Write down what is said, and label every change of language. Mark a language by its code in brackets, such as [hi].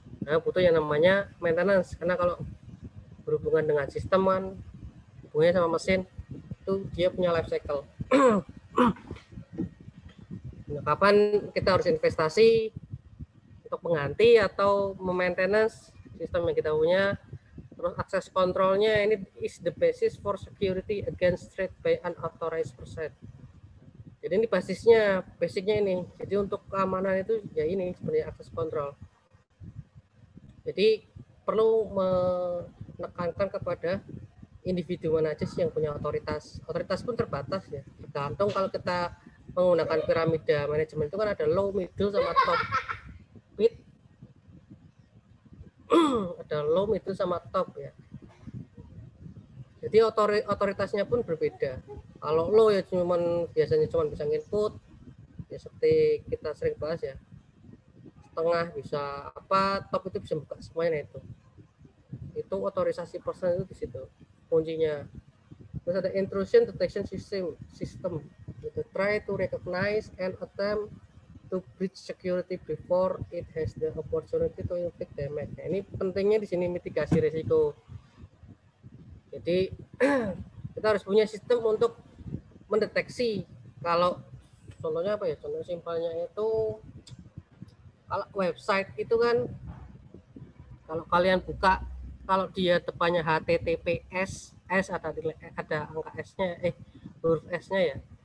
[id] Nah, butuh yang namanya maintenance, karena kalau berhubungan dengan sistem kan hubungannya sama mesin itu dia punya life cycle. Nah, kapan kita harus investasi untuk mengganti atau memaintenance sistem yang kita punya. Terus akses kontrolnya ini [en] is the basis for security against threat by unauthorized person. [id] Jadi ini basisnya, basicnya ini. Jadi untuk keamanan itu ya ini sebenarnya akses kontrol. Jadi perlu menekankan kepada individu mana aja sih yang punya otoritas. Otoritas pun terbatas ya. Tergantung kalau kita menggunakan piramida manajemen itu kan ada low, middle, sama top. Ada low, middle, sama top ya. Jadi otoritasnya pun berbeda. Kalau low ya biasanya cuma bisa input, ya seperti kita sering bahas ya. Setengah bisa apa, top itu bisa buka semuanya itu. Itu otorisasi person itu di situ kuncinya. Terus ada intrusion detection system. Itu [en] try to recognize and attempt to breach security before it has the opportunity to inflict damage. [id] Nah, ini pentingnya di sini mitigasi risiko. Jadi kita harus punya sistem untuk mendeteksi. Kalau contohnya apa ya? Contoh simpelnya itu kalau website itu kan kalau kalian buka, kalau dia depannya HTTPS, S ada angka S-nya, huruf S-nya ya.